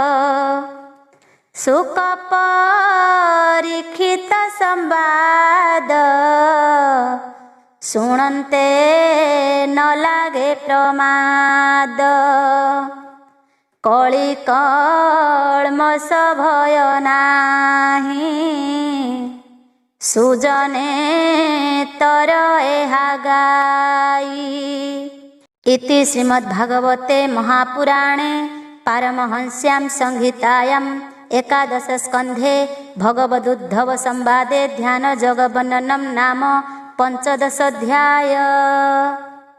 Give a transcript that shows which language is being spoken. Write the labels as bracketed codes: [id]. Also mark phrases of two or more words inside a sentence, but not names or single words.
[or] ସୁକ ପରୀକ୍ଷିତ ସମ୍ବାଦ, ଶୁଣନ୍ତେ ନ ଲାଗେ ପ୍ରମାଦ, କଳି କଳ୍ମଷ ଭୟ ନାହିଁ, ସୁଜନେ ତର ଏହା ଗାଈ। [sa] इति श्रीमद्भागवते महापुराणे पारमहंस्यां संहितायां एकादश स्कन्धे भगवदुद्धव संवादे ध्यान जगवन्ननं नाम 15 अध्याय।